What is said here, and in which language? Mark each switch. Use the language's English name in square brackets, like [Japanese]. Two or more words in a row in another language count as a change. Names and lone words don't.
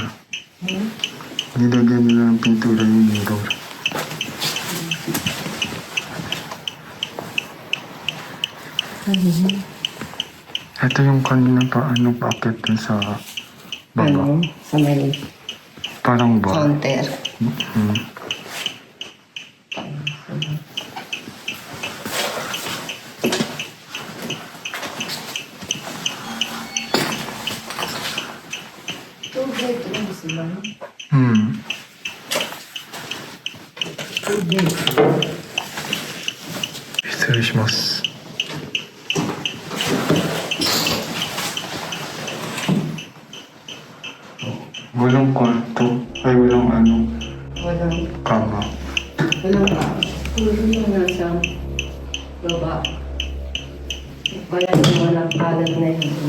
[Filipino] Nilagyan nila ng pintura yung mirror. Ito yung kanina pa packet dun sa baba. Ano? Sa may Parang ba? counter. Hmm. [Japanese] 失礼します. [Filipino] Walang kwarto. Ay, walang Walang, kama. walang ba? Puro yung nasa baba. Wala yung walang kalat na yun.